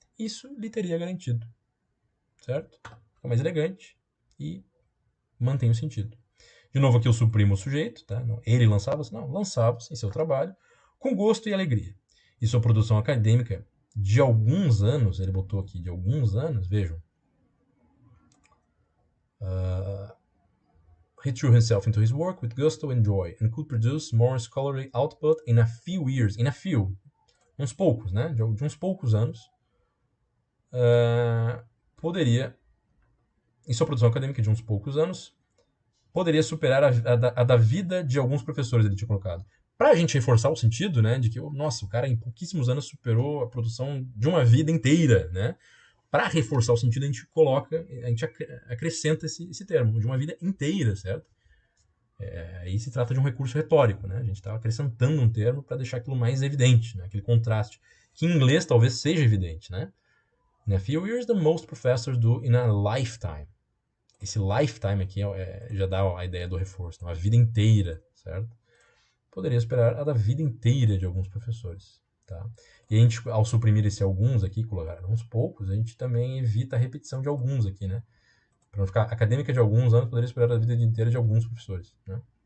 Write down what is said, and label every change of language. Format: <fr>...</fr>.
<pt>Isso lhe teria garantido, certo? Fica mais elegante e mantém o sentido. De novo aqui eu suprimo o sujeito, tá? Ele lançava-se, não, lançava-se em seu trabalho com gosto e alegria. E sua produção acadêmica de alguns anos, ele botou aqui de alguns anos, vejam.</pt> <en>He threw himself into his work with gusto and joy and could produce more scholarly output in a few years. In a few.</en> <pt>Uns poucos, né? De uns poucos anos. Poderia, em sua produção acadêmica de uns poucos anos, poderia superar a da vida de alguns professores, ele tinha colocado. Para a gente reforçar o sentido, né, de que, nossa, o cara em pouquíssimos anos superou a produção de uma vida inteira, né? Para reforçar o sentido, a gente coloca, a gente acrescenta esse termo, de uma vida inteira, certo? Aí se trata de um recurso retórico, né? A gente está acrescentando um termo para deixar aquilo mais evidente, né? Aquele contraste, que em inglês talvez seja evidente, né?</pt> <en>In a few years, the most professors do in a lifetime.</en> <pt>Esse lifetime aqui já dá a ideia do reforço, uma vida inteira, certo? Poderia esperar a da vida inteira de alguns professores, tá? E a gente, ao suprimir esse alguns aqui, colocar uns poucos, a gente também evita a repetição de alguns aqui, né? Para não ficar acadêmica de alguns anos, poderia esperar a vida inteira de alguns professores, né?</pt>